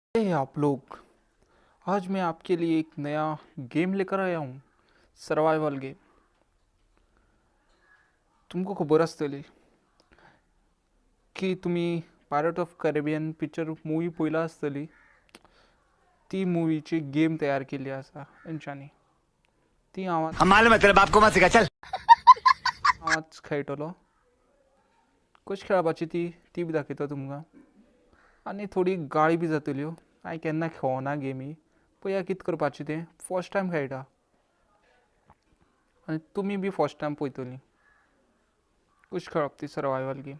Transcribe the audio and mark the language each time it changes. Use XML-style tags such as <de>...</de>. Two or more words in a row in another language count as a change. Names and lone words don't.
<hi>आप लोग, आज मैं आपके लिए एक नया गेम लेकर आया हूँ.</hi> <en>survival game.</en> <kok>तुमको खबर असतली की तुम्ही पायरट ऑफ कॅरिबियन</kok> <en>picture movie</en> <kok>पळयला आसतली. ती मुवीची गेम तयार केली आसा तेंच्यांनी. ती हांव</kok> <hi>हम मालूम है तेरे बाप को मत सिखा चल.</hi> <kok>आज खेळटलो. कशी खेळपाची ती ती बी दाखयता तुमकां. आनी थोडी गाळी बी जातल्यो. हांवें केन्ना खेळना गेमी. पळया कितें करपाचें तें.</kok> <en>first time</en> <kok>खेळटा आनी तुमी बी</kok> <en>first time</en> <kok>पळयतलीं. कशी खेळप ती</kok> <en>survival game.</en>